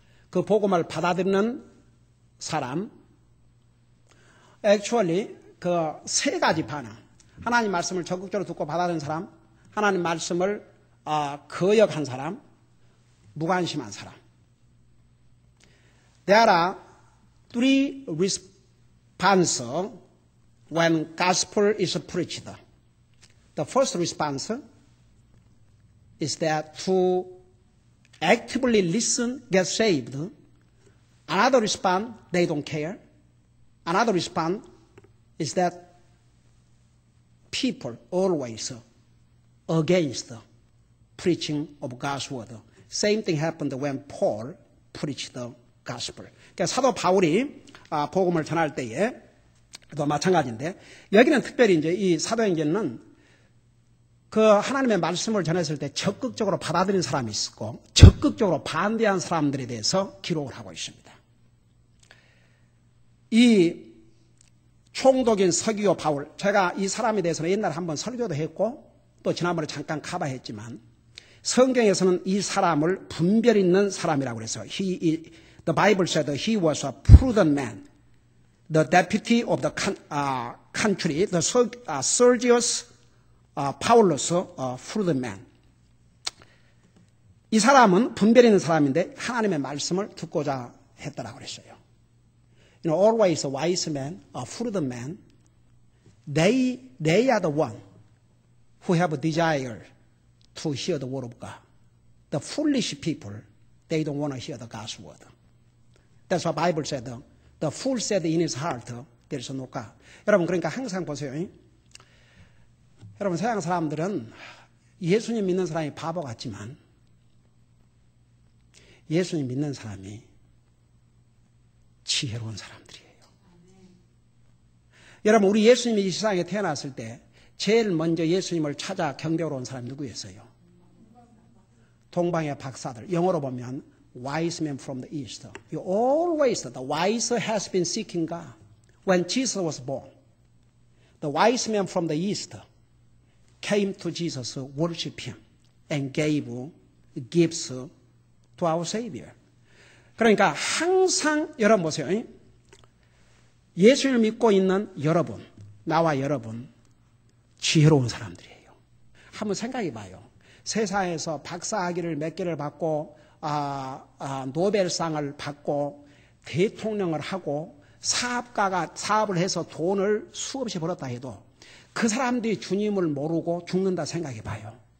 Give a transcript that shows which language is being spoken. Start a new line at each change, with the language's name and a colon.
Korean: 그 복음을 받아들이는 사람, actually 그 세 가지 반응. 하나님 말씀을 적극적으로 듣고 받아들이는 사람, 하나님 말씀을 거역한 사람, 무관심한 사람.
English: There are three responses when gospel is preached. The first response is that to actively listen, get saved. Another response, they don't care. Another response is that people always against the preaching of God's word. Same thing happened when Paul preached the gospel.
Korean: 그러니까 사도 바울이 복음을 전할 때에 또 마찬가지인데, 여기는 특별히 이제 이 사도행전은 그 하나님의 말씀을 전했을 때 적극적으로 받아들인 사람이 있었고 적극적으로 반대한 사람들에 대해서 기록을 하고 있습니다. 이 총독인 서기오 바울, 제가 이 사람에 대해서는 옛날에 한번 설교도 했고 또 지난번에 잠깐 커버했지만 성경에서는 이 사람을 분별 있는 사람이라고 그래서
English: The Bible said that he was a prudent man, the deputy of the country, the Sergius Paulus, a prudent man.
Korean: 이 사람은 분별 있는 사람인데 하나님의 말씀을 듣고자 했다라고 그랬어요.
English: You know, always a wise man, a prudent man, they are the one who have a desire to hear the word of God. The foolish people, they don't want to hear the God's word. That's what the Bible said. The fool said in his heart, there is no God.
Korean: 여러분, 그러니까 항상 보세요. 여러분, 서양 사람들은 예수님 믿는 사람이 바보 같지만 예수님 믿는 사람이 지혜로운 사람들이에요. 여러분, 우리 예수님이 이 세상에 태어났을 때 제일 먼저 예수님을 찾아 경배하러 온 사람이 누구였어요? 동방의 박사들. 영어로 보면
English: wise men from the east. The wise has been seeking God. When Jesus was born, the wise men from the east, came to Jesus, worship him, and gave gifts to our Savior.
Korean: 그러니까 항상 여러분 보세요. 예수를 믿고 있는 여러분, 나와 여러분, 지혜로운 사람들이에요. 한번 생각해 봐요. 세상에서 박사학위를 몇 개를 받고 노벨상을 받고 대통령을 하고 사업가가 사업을 해서 돈을 수없이 벌었다 해도 그 사람들이 주님을 모르고 죽는다 생각해 봐요.